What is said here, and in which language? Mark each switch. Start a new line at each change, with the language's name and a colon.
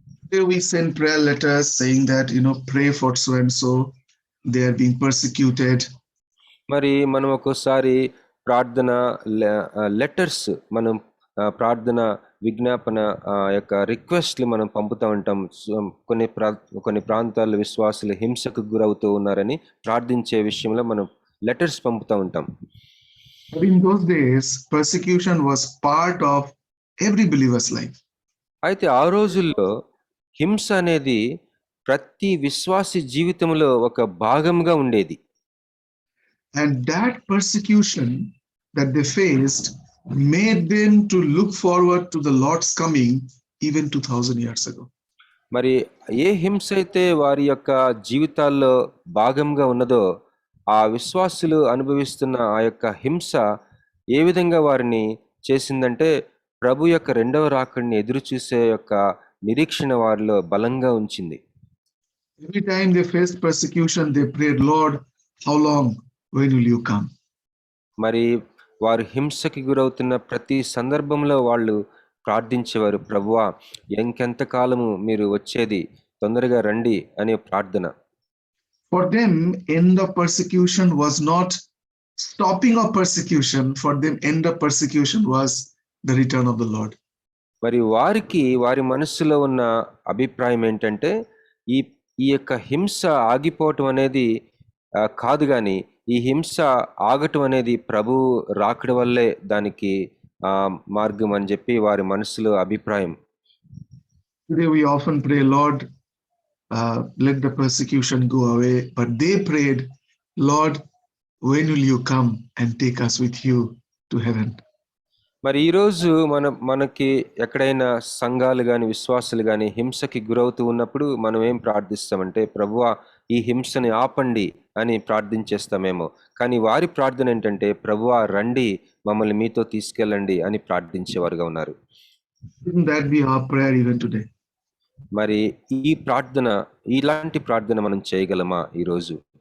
English: Here we send prayer letters saying that, you know, pray for so and so, they are being persecuted.
Telugu: మరి మనం ఒక్కోసారి ప్రార్థన letters, మనం ప్రార్థన విజ్ఞాపన యొక్క రిక్వెస్ట్లు మనం పంపుతూ ఉంటాం. కొన్ని ప్రాంతాల్లో విశ్వాసులు హింసకు గురవుతూ ఉన్నారని ప్రార్థించే విషయంలో మనం లెటర్స్ పంపుతూ ఉంటాం.
English: But in those days, persecution was part of every believer's life.
Telugu: అయితే ఆ రోజుల్లో హింస అనేది ప్రతి విశ్వాసి జీవితంలో ఒక భాగంగా ఉండేది.
English: And that persecution that they faced made them to look forward to the Lord's coming even 2000 years ago.
Telugu: మరి ఏ హింస అయితే వారి యొక్క జీవితాల్లో భాగంగా ఉన్నదో, ఆ విశ్వాసులు అనుభవిస్తున్న ఆ యొక్క హింస ఏ విధంగా వారిని చేసిందంటే ప్రభు యొక్క రెండవ రాకడిని ఎదురు చూసే యొక్క నిరీక్షణ వారిలో బలంగా ఉంచింది.
English: Every time they faced persecution, they prayed, Lord, how long? When will you come?
Telugu: మరి వారు హింసకి గురవుతున్న ప్రతి సందర్భంలో వాళ్ళు ప్రార్థించేవారు, ప్రభువా ఇంకెంత కాలము మీరు వచ్చేది, తొందరగా రండి అనే ప్రార్థన.
English: For them, end of persecution was not stopping of persecution. For them, end of persecution was the return of the Lord.
Telugu: మరి వారి మనస్సులో ఉన్న అభిప్రాయం ఏంటంటే, ఈ ఈ యొక్క హింస ఆగిపోవటం అనేది కాదు, కానీ ఈ హింస ఆగటం అనేది ప్రభు రాకడ వల్లే దానికి మార్గం అని చెప్పి వారి మనసులో అభిప్రాయం.
English: Today we often pray, Lord, let the persecution go away. But they prayed, Lord, when will you come and take us with you to heaven?
Telugu: మరి ఈరోజు మనకి ఎక్కడైనా సంఘాలు కానీ విశ్వాసులు కానీ హింసకి గురవుతూ ఉన్నప్పుడు మనం ఏం ప్రార్థిస్తామంటే, ప్రభువా ఈ హింసని ఆపండి అని ప్రార్థించేస్తామేమో. కానీ వారి ప్రార్థన ఏంటంటే, ప్రభువా రండి, మమ్మల్ని మీతో తీసుకెళ్ళండి అని ప్రార్థించేవారుగా ఉన్నారు.
English: Shouldn't that be our prayer even today?
Telugu: మరి ఈ ప్రార్థన, ఇలాంటి ప్రార్థన మనం చేయగలమా ఈరోజు?